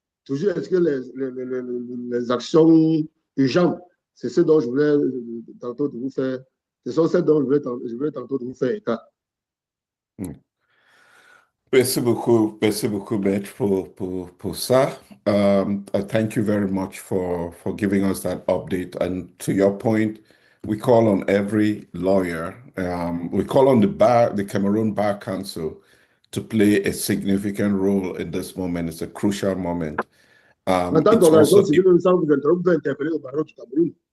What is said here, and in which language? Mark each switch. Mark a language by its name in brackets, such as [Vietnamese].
[French] Toujours, est-ce que les actions urgentes, c'est ce dont je voulais tantôt de vous faire, ce sont celles dont je voulais tantôt de vous faire état. Merci beaucoup, Maître, pour ça. [English] Thank you very much for giving us that update. And to your point, we call on every lawyer, we call on the Cameroon Bar Council to play a significant role in this moment. It's a crucial moment. [French] En tant qu'organisation civile, nous sommes interpellés au barreau du Cameroun.